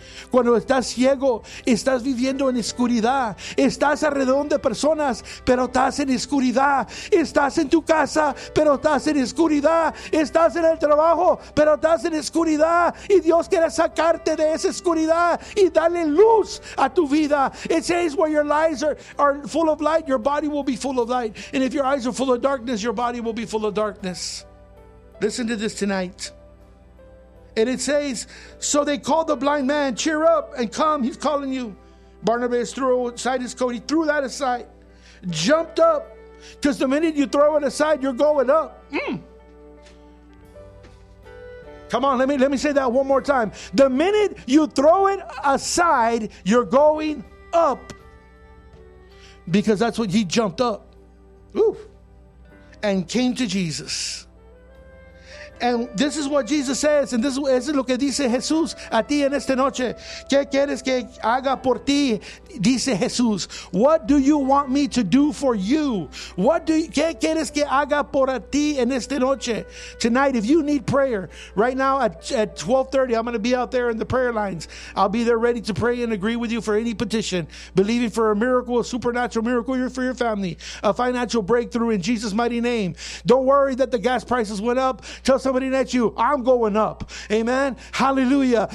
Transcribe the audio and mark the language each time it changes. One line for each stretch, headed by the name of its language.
Spanish: Cuando estás ciego, estás viviendo en oscuridad. Estás alrededor de personas, pero estás en oscuridad. Estás en tu casa, pero estás en oscuridad. Estás en el trabajo, pero estás en oscuridad. Y Dios quiere sacarte de esa oscuridad y darle luz a tu vida.
English: It says where your eyes are full of light, your body will be full of light. And if your eyes are full of darkness, your body will be full of darkness. Listen to this tonight. And it says, so they called the blind man, cheer up and come, he's calling you. Bartimaeus threw aside his coat. He threw that aside. Jumped up. Because the minute you throw it aside, you're going up. Come on, let me say that one more time. The minute you throw it aside, you're going up. Because that's what he jumped up. Ooh. And came to Jesus. And this is what Jesus says, and this is
Spanish: lo que dice Jesús a ti en esta noche. ¿Qué quieres que haga por ti? Dice Jesús.
English: What do you want me to do for you?
Spanish: ¿Qué quieres que haga por ti en esta noche?
English: Tonight, if you need prayer, right now at 12:30, I'm going to be out there in the prayer lines. I'll be there ready to pray and agree with you for any petition, believing for a miracle, a supernatural miracle for your family, a financial breakthrough in Jesus' mighty name. Don't worry that the gas prices went up. Tell somebody next to you, I'm going up. Amen. Hallelujah.